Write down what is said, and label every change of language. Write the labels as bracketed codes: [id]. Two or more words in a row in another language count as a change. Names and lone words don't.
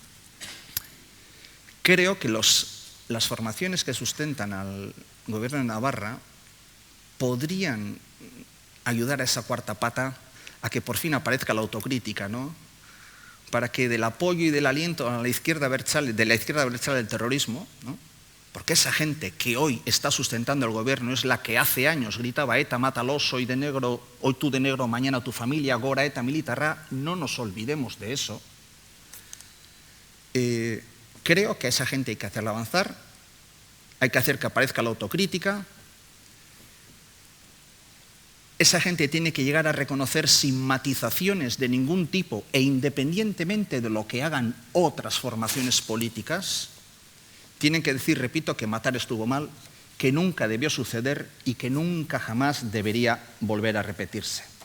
[es] Creo que las formaciones que sustentan al Gobierno de Navarra podrían ayudar a esa cuarta pata a que por fin aparezca la autocrítica, ¿no? Para que del apoyo y del aliento a la izquierda abertzale, de la izquierda abertzale del terrorismo, ¿no? Porque esa gente que hoy está sustentando el gobierno es la que hace años gritaba ETA, mátalos, hoy tú de negro, mañana tu familia, [eu] gora ETA, militarra, [es] no nos olvidemos de eso. Creo que a esa gente hay que hacerla avanzar, hay que hacer que aparezca la autocrítica. Esa gente tiene que llegar a reconocer sin matizaciones de ningún tipo e independientemente de lo que hagan otras formaciones políticas, tienen que decir, repito, que matar estuvo mal, que nunca debió suceder y que nunca jamás debería volver a repetirse.